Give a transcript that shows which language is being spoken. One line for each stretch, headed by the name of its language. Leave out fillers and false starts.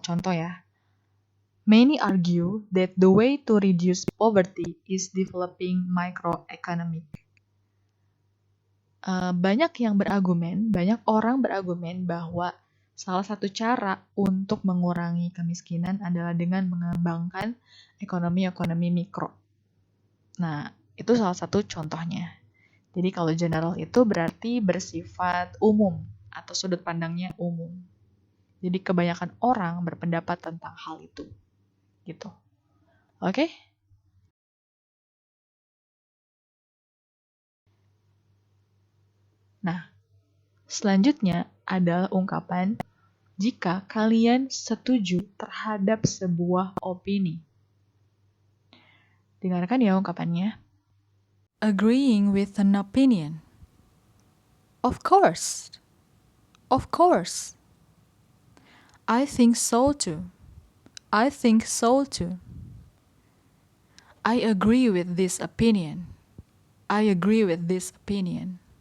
Indonesian: Contoh ya,
English: many argue that the way to reduce poverty is developing microeconomic.
Indonesian: Banyak orang berargumen bahwa salah satu cara untuk mengurangi kemiskinan adalah dengan mengembangkan ekonomi mikro. Nah, itu salah satu contohnya. Jadi kalau general itu berarti bersifat umum atau sudut pandangnya umum. Jadi kebanyakan orang berpendapat tentang hal itu. Gitu. Oke? Nah, selanjutnya adalah ungkapan jika kalian setuju terhadap sebuah opini. Dengarkan ya ungkapannya.
English: Agreeing with an opinion. Of course. Of course. I think so too. I think so too. I agree with this opinion. I agree with this opinion.